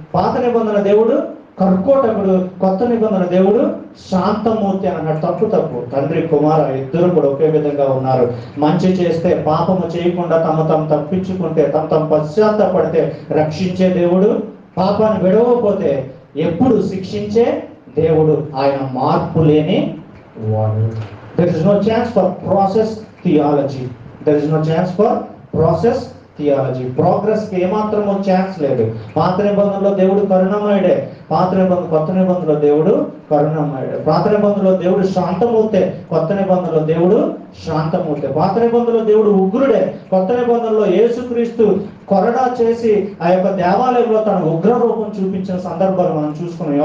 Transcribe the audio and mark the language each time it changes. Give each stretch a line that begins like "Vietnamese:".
Telugu: పాత నిబంధన దేవుడు కర్కోటకుడు, కొత్త నిబంధన దేవుడు శాంతమూర్తి అన్నాడు. తప్పు. తండ్రి కుమార ఇద్దరు కూడా ఒకే విధంగా ఉన్నారు. మంచి చేస్తే, పాపము చేయకుండా తమ తప్పించుకుంటే, తమ పశ్చాత్తాపడితే రక్షించే దేవుడు, పాపాన్ని విడవకపోతే ఎప్పుడు శిక్షించే దేవుడు. ఆయన మార్పు లేని వాడు.
English: There is no chance for process theology. There is no chance for process theology.
Telugu: Progress కి ఏమాత్రమో ఛాన్స్ లేదు. పాత నిబంధనలో దేవుడు కరుణామయుడే, కొత్త నిబంధనలో దేవుడు కరుణామయుడే. పాత నిబంధనలో దేవుడు శాంతమూర్తే, కొత్త నిబంధనలో దేవుడు శాంతమూర్తే. పాత నిబంధనలో దేవుడు ఉగ్రుడే, కొత్త నిబంధనలో యేసుక్రీస్తు కొరడా చేసి ఆ యొక్క దేవాలయంలో తన ఉగ్ర రూపం చూపించిన సందర్భాలు మనం చూసుకున్నాం.